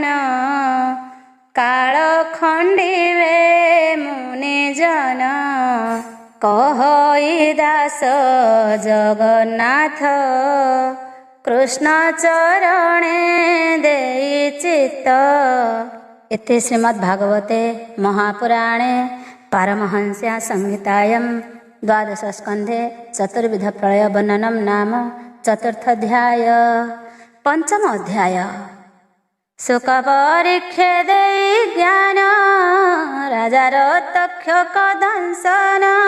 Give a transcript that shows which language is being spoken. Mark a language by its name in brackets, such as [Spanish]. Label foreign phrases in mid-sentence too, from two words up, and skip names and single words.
[Odia] କାଳ ଖଣ୍ଡିବେ ମୁନିଜନ କହଇ ଦାସ ଜଗନ୍ନାଥ। କୃଷ୍ଣ ଚରଣେ ଦେଇ ଚିତ୍ତ। [Sanskrit] इति श्रीमद्भागवते महापुराणे पारमहंस्या संहितायां द्वादशस्कन्धे चतुर्विधप्रलयवर्णनं नाम चतुर्थोऽध्याय। [Odia] ପଞ୍ଚମ ଅଧ୍ୟାୟ ସୁଖପରୀକ୍ଷେ ଦେଇ ଜ୍ଞାନ ରାଜାର ତକ୍ଷକ ଦଂଶନ।